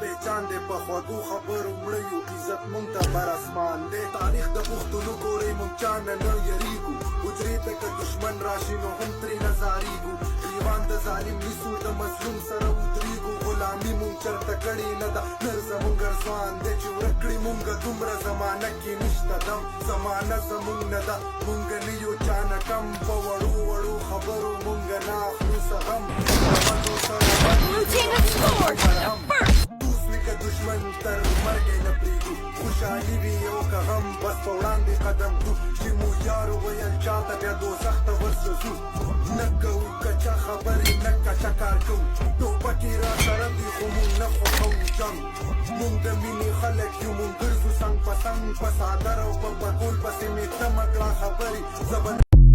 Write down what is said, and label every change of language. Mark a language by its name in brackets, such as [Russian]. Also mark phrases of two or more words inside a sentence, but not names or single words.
[Pashto] پهچان دی په خوږو خبرو مړه یو عزت مونږ ته بر اسمان دی تاریخ د پښتنو ګورئ مونږ چا نه نه یریږو حجرې ته که دښمن راشي نو هم ترې نه ځارېږو ګریوان د ظالم نیسو د مظلوم سره ودرېږو غلامي مونږ چرته کړې نه ده نر زمونږ ارزوان دی چې ورک کړي مونږ دومره زمانه کې نشته دم زمانه زمونږ نه ده مونږ نه یو چا نه کم په وړو وړو خبرو مونږ نه اخلو څه غم [English] Blue team has scored! First! [Pashto] دوست وي که دښمن تر مرګه نه پرېږدو خوشحالي وي او که غم بس په وړاندې قدم ږدو چې مو یار ویل چاته بیا دوزخ ته ورسوځو نه کوو که چا خبرې نه که چا کار کوو ټوپکې را سره دي خو مونږ نه خوښوو جنګ مونږ د مینې خلک یو مونږ ګرځو څنګ په څنګ په څادر او په پکول پسې مې تمه کړه خبرې